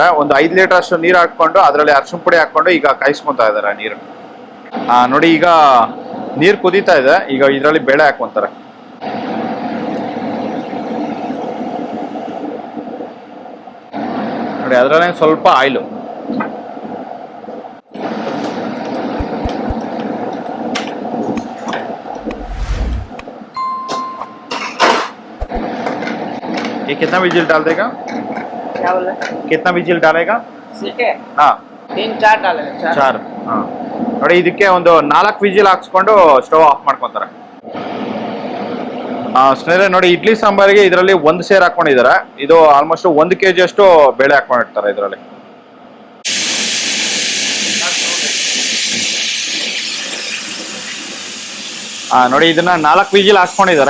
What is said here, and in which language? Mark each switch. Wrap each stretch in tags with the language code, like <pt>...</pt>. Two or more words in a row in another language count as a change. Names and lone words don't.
<kn>ಒಂದು 5 ಲೀಟರ್ ಅಷ್ಟು ನೀರ್ ಹಾಕೊಂಡು ಅದರಲ್ಲಿ ಅರಿಶಿನ ಪುಡಿ ಹಾಕೊಂಡು ಈಗ ಕಾಯಿಸ್ಕೊಂತಾ ಇದಾರೆ ನೀರು. ನೋಡಿ ಈಗ ನೀರ್ ಕುದೀತಾ ಇದೆ. ಈಗ ಇದರಲ್ಲಿ ಬೇಳೆ ಹಾಕೊಂತಾರೆ. ನೋಡಿ ಅದರಲ್ಲೇ ಸ್ವಲ್ಪ ಆಯಿಲು.</kn> <hi>ये कितना विजिल डाल देगा? क्या बोले? कितना विजिल डालेगा? सीखे हाँ 3-4 डालेंगे 4. हाँ</hi> <kn>ನೋಡಿ ಇದಕ್ಕೆ ಒಂದು 4 ವಿಜಿಲ್ ಹಾಕ್ಸ್ಕೊಂಡು</kn> <en>stove off</en> <kn>ಮಾಡ್ಕೊಂತಾರೆ. ಸ್ನೇಹಿತರೆ ನೋಡಿ ಇಡ್ಲಿ ಸಾಂಬಾರಿಗೆ ಇದರಲ್ಲಿ 1 ಸೇರ್ ಹಾಕೊಂಡಿದ್ದಾರೆ. ಇದು</kn> <en>almost 1 kg</en> <kn>ಅಷ್ಟು ಬೇಳೆ ಹಾಕೊಂಡಿರ್ತಾರೆ ಇದರಲ್ಲಿ. ನೋಡಿ ಇದನ್ನ 4 ವಿಜಿಲ್ ಹಾಕ್ಕೊಂಡಿದ್ದಾರೆ.</kn>